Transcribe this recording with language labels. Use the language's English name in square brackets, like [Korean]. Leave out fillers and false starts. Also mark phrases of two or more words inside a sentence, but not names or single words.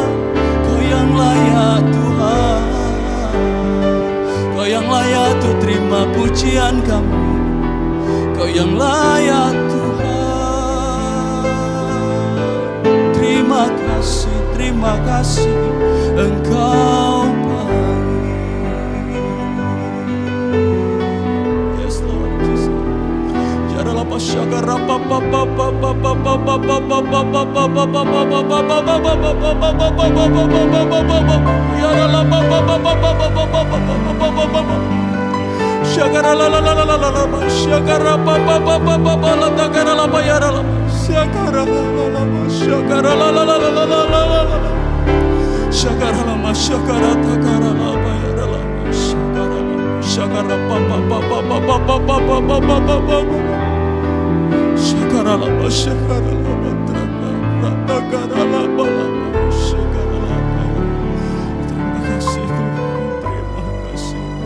[Indonesian] Kau yang layak Tuhan, Kau yang layak tuh terima pujian kami. Kau yang layak Tuhan. Terima kasih Engkau baik. [English] Yes Lord Jesus. Jarala pasyakara papa papa papa papa papa papa papa papa. Yarala papa papa papa papa. Shakara la la la la la la la, shakara pa pa pa pa pa pa la takara la pa yara la, shakara la la la la, shakara la la la la la la la la la, shakara la ma shakara takara la pa yara la, shakara pa pa pa pa pa pa pa pa pa pa pa pa pa, shakara la ma shakara la ma takara la pa la ma shakara la pa. [Indonesian] Terima kasih Tuhan, terima kasih.